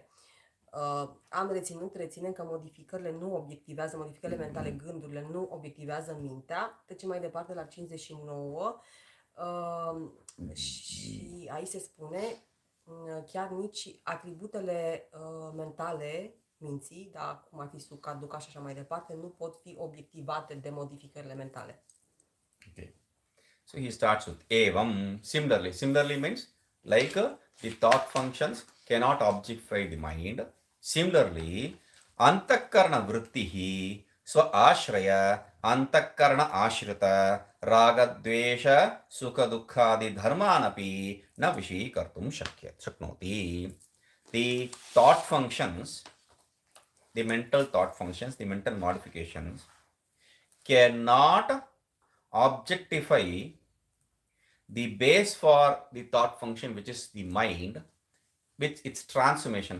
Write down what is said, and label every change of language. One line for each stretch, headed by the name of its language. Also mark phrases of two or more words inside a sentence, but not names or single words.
Romanian: Reținem că modificările mentale, gândurile nu obiectivează mintea. Trecem mai departe la 59 și aici se spune chiar nici atributele mentale minții, da, cum ar fi
Sanskrit: sukha, dukkha
Romanian: și așa mai departe, nu pot fi obiectivate de modificările mentale.
English: Okay. So he starts with evam. Similarly means like the thought functions cannot objectify the mind. Similarly,
Sanskrit: antakarana vrittihi swa ashraya antakarana ashrita raga dvesha sukha dukkhadi dharmanapi na vishīkartum shaknoti.
English: The thought functions, the mental thought functions, the mental modifications cannot objectify the base for the thought function, which is the mind, with its transformation.